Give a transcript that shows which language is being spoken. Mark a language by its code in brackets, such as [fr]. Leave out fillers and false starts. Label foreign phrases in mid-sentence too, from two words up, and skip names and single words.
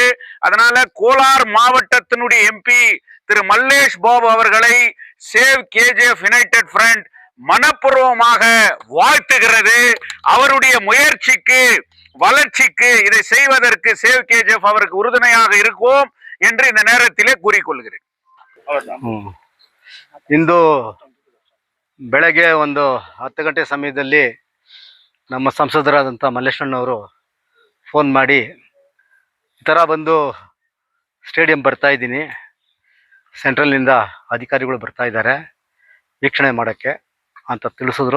[ta] அதனால கோலார் மாவட்டத்தினுடைய எம்பி திரு மல்லேஷ் பாபு அவர்களை சேவ் கேஜிஎஃப் யுனைடெட் ஃப்ரண்ட் மனப்பூர்வமாக வாழ்த்துகிறது. அவருடைய முயற்சிக்கு, வளர்ச்சிக்கு, இதை செய்வதற்கு சேவ் கேஜிஎஃப் அவருக்கு உறுதுணையாக இருக்கும் என்று இந்த நேரத்திலே கூறிக்கொள்கிறேன். [kn] ಇಂದು ಬೆಳಗ್ಗೆ ಒಂದು 10 ಗಂಟೆ ಸಮಯದಲ್ಲಿ ನಮ್ಮ ಸಂಸದರಾದಂಥ ಮಲ್ಲೇಶಣ್ಣವರು ಫೋನ್ ಮಾಡಿ ಈ ಥರ ಬಂದು ಸ್ಟೇಡಿಯಂ ಬರ್ತಾ ಇದ್ದೀನಿ, ಸೆಂಟ್ರಲ್ನಿಂದ ಅಧಿಕಾರಿಗಳು ಬರ್ತಾ ಇದ್ದಾರೆ ವೀಕ್ಷಣೆ ಮಾಡೋಕ್ಕೆ ಅಂತ ತಿಳಿಸಿದ್ರು.